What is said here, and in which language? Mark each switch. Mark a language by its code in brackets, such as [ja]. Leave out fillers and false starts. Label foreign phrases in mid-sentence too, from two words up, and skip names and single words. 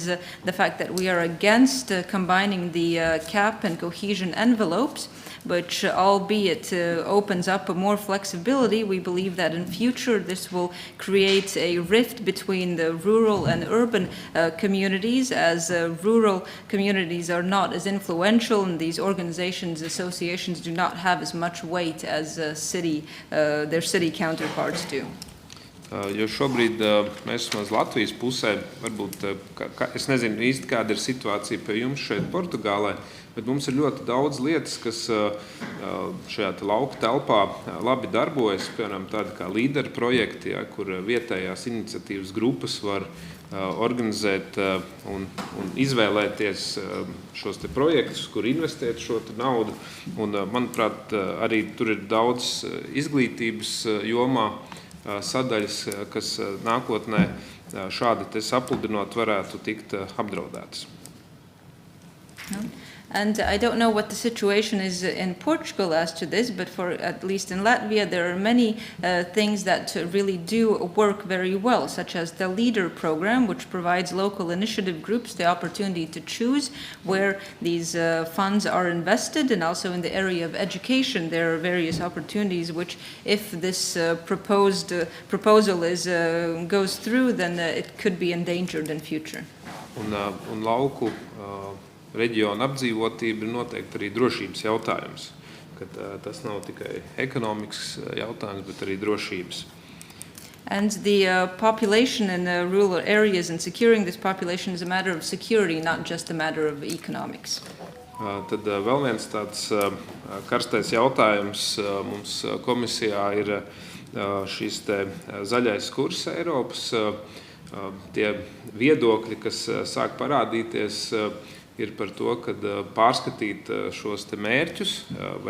[en] the fact that we are against combining the CAP and cohesion envelopes, which albeit opens up more flexibility, we believe that in future this will create a rift between the rural and urban communities, as rural communities are not as influential and these organizations, associations do not have as much weight as their city counterparts do. [lv] Jo šobrīd mēs uz Latvijas pusē, varbūt, es nezinu īsti, kāda ir situācija pie jums šeit Portugālē, bet mums ir ļoti daudz lietas, kas šajā lauku telpā labi darbojas, piemēram, tādi kā līderu projekti, ja, kur vietējās iniciatīvas grupas var organizēt un izvēlēties šos te projektus, kur investēt šo te naudu. Un, manuprāt, arī tur ir daudz izglītības jomā sadaļas, kas nākotnē šādi te sapludinot varētu tikt apdraudētas. [en] And I don't know what the situation is in Portugal as to this, but for at least in Latvia, there are many things that really do work very well, such as the LEADER program, which provides local initiative groups the opportunity to choose where these funds are invested, and also in the area of education, there are various opportunities which, if this proposal goes through, then it could be endangered in future. [lv] Un lauku reģiona apdzīvotība ir noteikti arī drošības jautājums, kad tas nav tikai ekonomikas jautājums, bet arī drošības. [en] And the population in the rural areas and securing this population is a matter of security, not just a matter of economics. [lv] Tad vēl viens tāds karstais jautājums mums komisijā ir šis te zaļais kurs Eiropas. Tie viedokļi, kas sāk parādīties, ir par to, kad pārskatīt šos te mērķus, vai